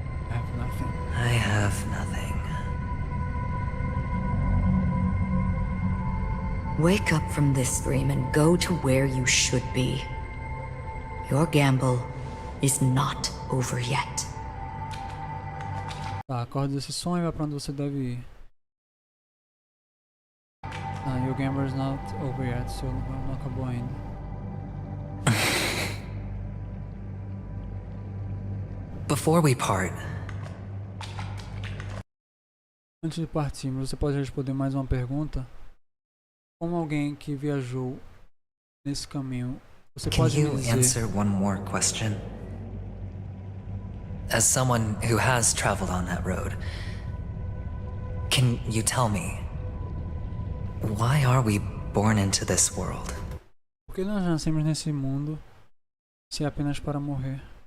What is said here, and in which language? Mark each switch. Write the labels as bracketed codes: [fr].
[en] I have nothing. I have nothing. Wake up from this dream and go to where you should be. Your gamble is not over yet. [pt] Tá, acorde desse sonho e vai pra onde você deve ir. [en] Your gamble is not over yet, [pt] seu não acabou ainda. [en] Before we part... [pt] Antes de partirmos, você pode responder mais uma pergunta? Como alguém que viajou nesse caminho, você pode me dizer... [en] Can you answer one more question? As someone who has traveled on that road, can you tell me, why are we born into this world? [pt] Por que nós nascemos nesse mundo se é apenas para morrer?